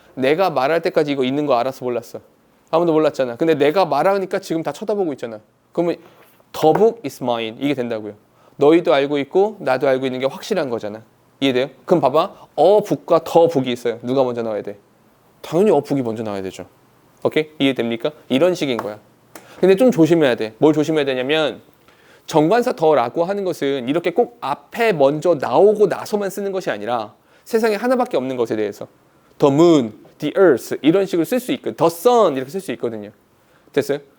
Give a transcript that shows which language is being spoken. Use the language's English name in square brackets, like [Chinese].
[Korean] 내가 말할 때까지 이거 있는 거 알아서 몰랐어. 아무도 몰랐잖아. 근데 내가 말하니까 지금 다 쳐다보고 있잖아. 그러면 [English] the book is mine. [Korean] 이게 된다고요. 너희도 알고 있고 나도 알고 있는 게 확실한 거잖아. 이해돼요? 그럼 봐봐. book과 the book이 있어요. 누가 먼저 나와야 돼? 당연히 book이 먼저 나와야 되죠. 오케이? 이해됩니까? 이런 식인 거야. 근데 좀 조심해야 돼. 뭘 조심해야 되냐면 정관사 더라고 하는 것은 이렇게 꼭 앞에 먼저 나오고 나서만 쓰는 것이 아니라 세상에 하나밖에 없는 것에 대해서 [English] the moon, the earth [Korean] 이런 식으로 쓸 수 있거든. [English] the sun [Korean] 이렇게 쓸 수 있거든요. 됐어요?